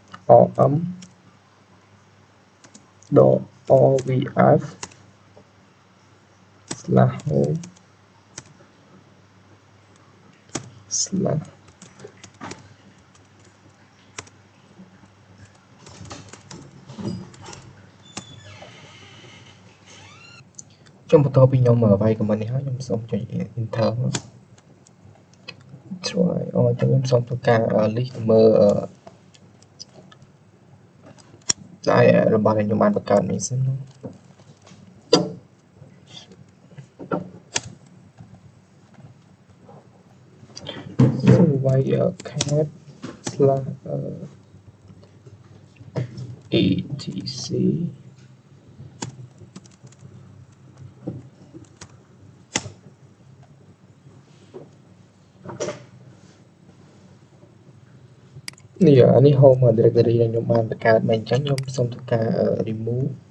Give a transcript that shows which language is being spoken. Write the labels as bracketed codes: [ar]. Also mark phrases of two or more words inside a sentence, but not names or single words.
[en] rm dot ovf slash home slash [km] ខ្ញុំបន្តពីខ្ញុំវាយ comment នេះហើយខ្ញុំសូមចុច enter មក try ខ្ញុំសូមធ្វើការ list មើលតែរបស់ដែលខ្ញុំបានបង្កើតនេះសិន [en] so y cat slash etc [km] នេះអានេះ [en] home directory [km] ដែលខ្ញុំបានបង្កើតមកអញ្ចឹងខ្ញុំសូមធ្វើការ remove